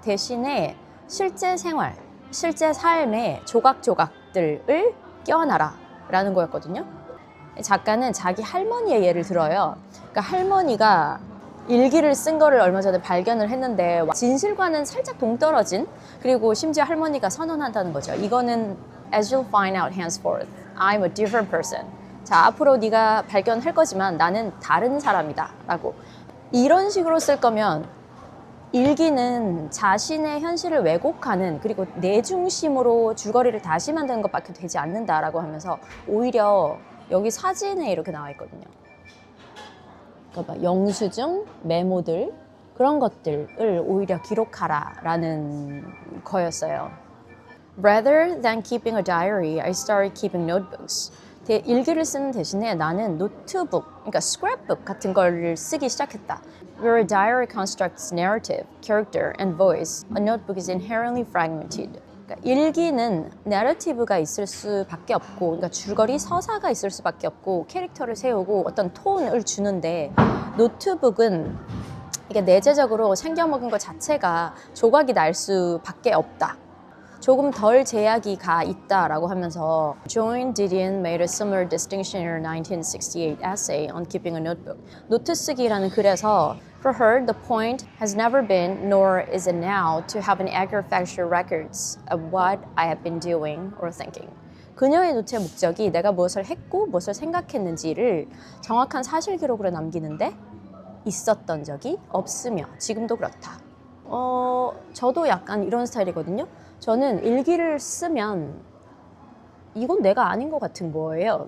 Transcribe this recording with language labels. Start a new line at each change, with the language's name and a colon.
Korean: 대신에 실제 생활, 실제 삶의 조각조각들을 껴안아라 라는 거였거든요. 작가는 자기 할머니의 예를 들어요. 그러니까 할머니가 일기를 쓴 거를 얼마 전에 발견을 했는데 진실과는 살짝 동떨어진, 그리고 심지어 할머니가 선언한다는 거죠. 이거는
English: as you'll find out henceforth, I'm a different person.
Korean: 자, 앞으로 네가 발견할 거지만 나는 다른 사람이다 라고. 이런 식으로 쓸 거면 일기는 자신의 현실을 왜곡하는, 그리고 내 중심으로 줄거리를 다시 만드는 것밖에 되지 않는다라고 하면서 오히려 여기 사진에 이렇게 나와 있거든요. 그러니까 영수증, 메모들 그런 것들을 오히려 기록하라 라는 거였어요.
English: Rather than keeping a diary, I started keeping notebooks.
Korean: 일기를 쓰는 대신에 나는 노트북, 그러니까 scrapbook 같은 걸 쓰기 시작했다.
English: Where a diary constructs narrative, character, and voice, a notebook is inherently fragmented.
Korean: 그러니까 일기는 내러티브가 있을 수밖에 없고, 그러니까 줄거리 서사가 있을 수밖에 없고, 캐릭터를 세우고 어떤 톤을 주는데, 노트북은 이게 내재적으로 챙겨먹은 것 자체가 조각이 날 수밖에 없다. 조금 덜 제약이 가 있다라고 하면서
English: Joan Didion made a similar distinction in her 1968 essay on keeping a notebook.
Korean: 노트 쓰기라는 글에서
English: For her, the point has never been, nor is it now, to have an accurate factual records of what I have been doing or thinking.
Korean: 그녀의 노트의 목적이 내가 무엇을 했고 무엇을 생각했는지를 정확한 사실 기록으로 남기는데 있었던 적이 없으며 지금도 그렇다. 저도 약간 이런 스타일이거든요. 저는 일기를 쓰면 이건 내가 아닌 것 같은 거예요.